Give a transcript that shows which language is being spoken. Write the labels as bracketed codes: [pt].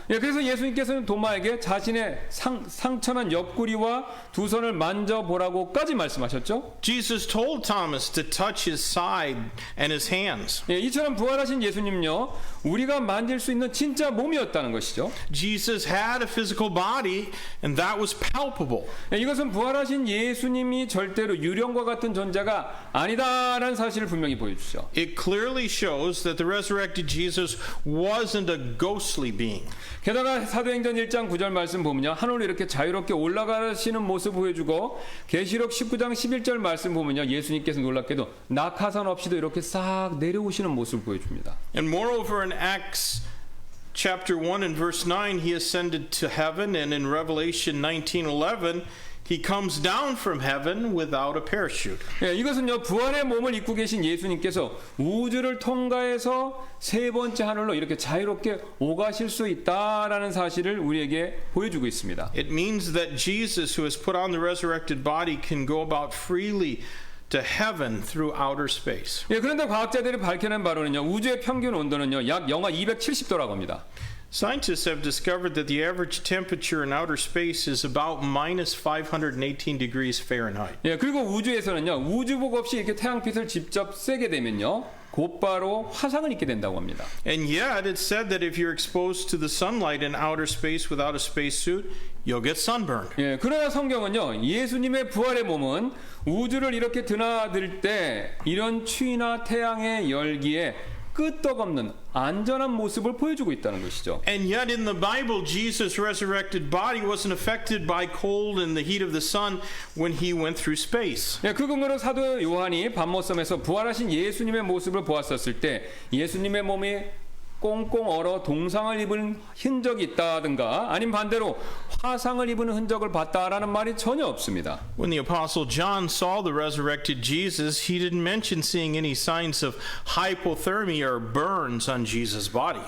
[ko] 예, 그래서 예수님께서는 도마에게 자신의 상처난 옆구리와 두 손을 만져보라고까지 말씀하셨죠. [en] Jesus told Thomas to touch his side and his hands. [ko] 예, 이처럼 부활하신 예수님요, 우리가 만질 수 있는 진짜 몸이었다는 것이죠. [en] Jesus had a physical body and that was palpable. [ko] 예, 이것은 부활하신 예수님이 절대로 유령과 같은 존재가 아니다라는 사실을 분명히 보여주죠. [en] It clearly shows that the resurrected Jesus wasn't a ghostly being. [ko] 게다가 사도행전 1장 9절 말씀 보면요, 하늘로 이렇게 자유롭게 올라가시는 모습 보여주고, 계시록 19장 11절 말씀 보면요, 예수님께서 놀랍게도 낙하산 없이도 이렇게 싹 내려오시는 모습을 보여줍니다. [en] And moreover, in Acts chapter 1 and verse 9, he ascended to heaven, and in Revelation 19:11, he comes down from heaven without a parachute. [ko] 예, 이것은요, 부활의 몸을 입고 계신 예수님께서 우주를 통과해서 세 번째 하늘로 이렇게 자유롭게 오가실 수 있다라는 사실을 우리에게 보여주고 있습니다. [en] It means that Jesus, who has put on the resurrected body, can go about freely to heaven through outer space. [ko] 예, 그런데 과학자들이 밝혀낸 바로는요, 우주의 평균 온도는요, 약 영하 270도라고 합니다. [en] Scientists have discovered that the average temperature in outer space is about minus 518 degrees Fahrenheit. [ko] 예, 그리고 우주에서는요, 우주복 없이 이렇게 태양빛을 직접 쐬게 되면요, 곧바로 화상을 입게 된다고 합니다. [en] And yet it's said that if you're exposed to the sunlight in outer space without a spacesuit, you'll get sunburned. [ko] 예, 그러나 성경은요, 예수님의 부활의 몸은 우주를 이렇게 드나들 때 이런 추위나 태양의 열기에 끄떡없는 안전한 모습을 보여주고 있다는 것이죠. [en] And yet in the Bible, Jesus' resurrected body wasn't affected by cold and the heat of the sun when he went through space. [ko] 예, 그 근거로 사도 요한이 밤모섬에서 부활하신 예수님의 모습을 보았었을 때 예수님의 몸이 꽁꽁 얼어 동상을 입은 흔적이 있다든가 아니면 반대로 화상을 입은 흔적을 봤다라는 말이 전혀 없습니다. [en] When the Apostle John saw the resurrected Jesus, he didn't mention seeing any signs of hypothermia or burns on Jesus' body.